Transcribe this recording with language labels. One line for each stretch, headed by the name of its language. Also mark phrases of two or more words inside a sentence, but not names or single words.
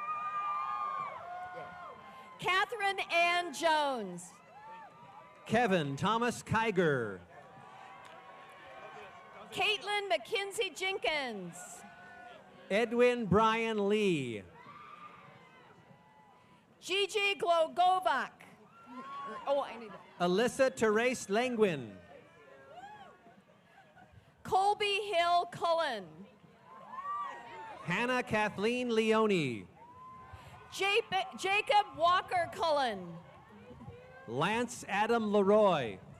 English: Catherine Ann Jones. Kevin Thomas Kiger. Caitlin McKenzie Jenkins. Edwin Brian Lee. Gigi Glogovac. Oh, I need that. Alyssa Therese Langwin. Colby Hill Cullen. Hannah Kathleen Leone. Jacob Walker Cullen. Lance Adam Leroy.